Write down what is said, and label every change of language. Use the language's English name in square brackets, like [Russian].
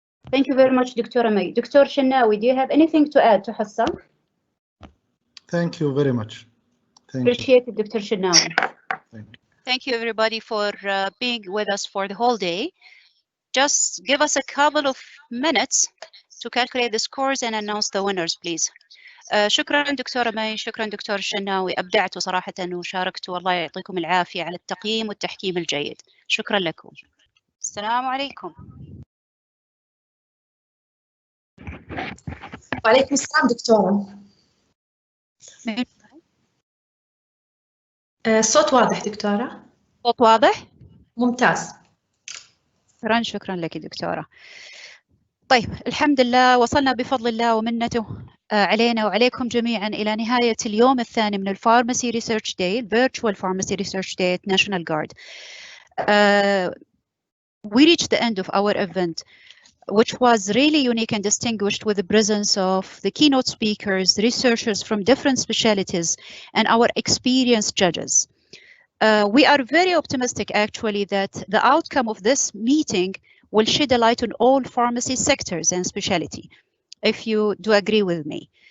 [English] Thank you very much, Dr. May. Dr. Shenawi, do you have anything to add to Hassa? Thank you very much. Appreciate it, Dr. Shenawi. Thank you, everybody, for being with us for the whole day. Just give us a couple of minutes to calculate the scores and announce the winners, please. [Arabic] شكرا دكتورة مي، شكرا دكتور الشناوي، أبدعتوا صراحة وشاركتوا، والله يعطيكم العافية على التقييم والتحكيم الجيد. شكرا لكم. السلام عليكم. وعليكم السلام دكتورة. الصوت واضح دكتورة؟ صوت واضح؟ ممتاز. شكرا لك دكتورة. طيب الحمد لله وصلنا بفضل الله ومنته علينا وعليكم جميعا إلى نهاية اليوم الثاني من الفارماسي ريسيرش داي، الفيرتشوال فارماسي ريسيرش داي at National Guard. [English] We reached the end of our event, which was really unique and distinguished with the presence of the keynote speakers, researchers from different specialties, and our experienced judges. We are very optimistic, actually, that the outcome of this meeting will shed a light on all pharmacy sectors and specialty, if you do agree with me.